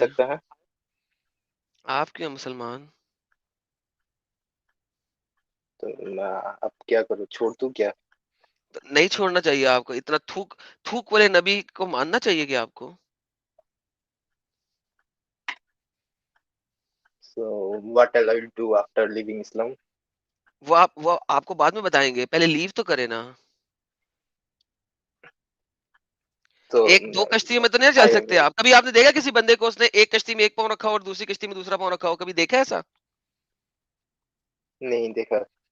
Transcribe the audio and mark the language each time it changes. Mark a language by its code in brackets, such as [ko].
[hi] सकते हैं. आप क्यों मुसलमान? तो अब क्या करूं, छोड़ दूं क्या? तो नहीं छोड़ना चाहिए आपको. इतना थूक वाले नबी को मानना चाहिए कि आपको. [en] So what I will do after leaving Islam? [hi] वो आपको बाद में बताएंगे, पहले लीव तो करे ना। [en] So [hi] एक दो कश्तियों में तो नहीं चल [en] I [hi] सकते आप। कभी आपने देखा किसी बंदे को उसने एक कश्ती में एक पाँव रखा हो और दूसरी कश्ती में दूसरा पाँव रखा हो? कभी देखा है ऐसा? नहीं देखा।